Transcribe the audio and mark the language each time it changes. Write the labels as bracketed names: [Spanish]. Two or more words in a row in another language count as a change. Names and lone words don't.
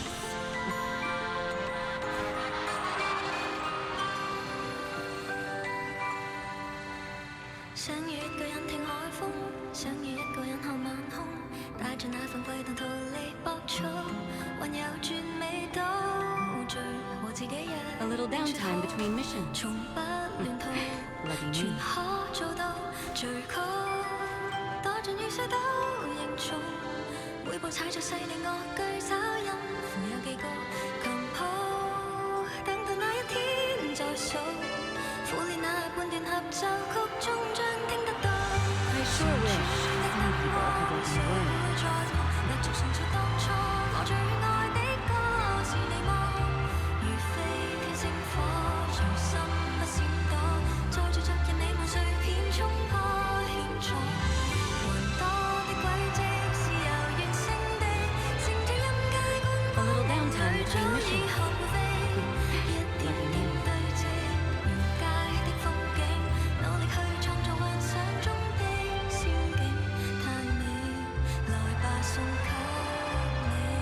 [Cantonese] 想與一個人聽海風，想與一個人看晚空，帶着那份悸動逃離博取，還有絕美島嶼和自己一 [English] A little downtime between missions. [Cantonese] 從不亂套， [English] Lucky [Cantonese] 全 [English] me. [Cantonese] 可做到最高，躲進雨水都凝重，每步踩着細膩樂句找音符有幾個琴譜，等到那一天再數，苦練那半段合奏曲終將聽得到。 [English] I sure wish some people could let me worry. [Cantonese] 繼續重述當初我最愛的歌是你嗎？如飛天星火，隨心不閃躲，載住昨日你們碎片衝破險阻，還多的軌跡是遙遠勝地，乘着音階觀 [English] A [Cantonese] 光 [English] little downtime [Cantonese] 旅早 [English] between [Cantonese] 已 [English] missions. [Cantonese] 學會飛，一點點堆積沿街的風景，努力去創造幻想中的仙境，太美，來吧送給你。